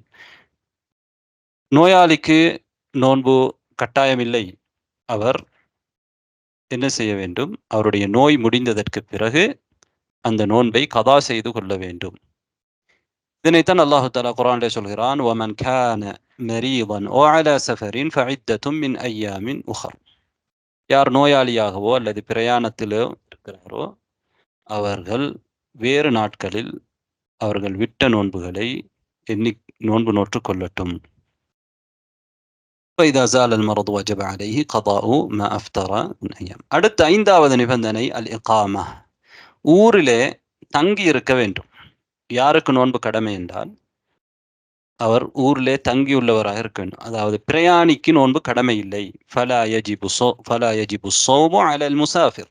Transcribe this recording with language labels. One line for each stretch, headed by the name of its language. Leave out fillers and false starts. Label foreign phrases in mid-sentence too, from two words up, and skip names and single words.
Tamil: நோயாளிக்கு நோன்பு கட்டாயமில்லை. அவர் என்ன செய்ய வேண்டும்? அவருடைய நோய் முடிந்ததற்கு பிறகு அந்த நோன்பை கதா செய்து கொள்ள வேண்டும். இதனைத்தான் அல்லாஹு தஆலா குர்ஆனிலே சொல்கிறான்,
Arabic: وَمَنْ كَانَ مَرِيضًا أَوْ عَلَى سَفَرٍ فَعِدَّةٌ مِنْ أَيَّامٍ أُخَرَ.
Tamil: யார் நோயாளியாகவோ அல்லது பிரயாணத்திலோ இருக்கிறாரோ அவர்கள் வேறு நாட்களில் அவர்கள் விட்ட நோன்புகளை எண்ணி நோன்பு நோற்று கொள்ளட்டும்.
Arabic: فإذا زال المرض وجب عليه قضاء ما أفطر من أيام.
Tamil: அடுத்த 5வது நிபந்தனை
Arabic: الإقامة.
Tamil: ஊரிலே தங்கி இருக்க வேண்டும். யாருக்கு நோன்பு கடமை என்றால் அவர் ஊரிலே தங்கியுள்ளவராக இருக்க வேண்டும். அதாவது பிரயாணிக்கு நோன்பு கடமை இல்லை.
Arabic: فلا يجب صوم على المسافر.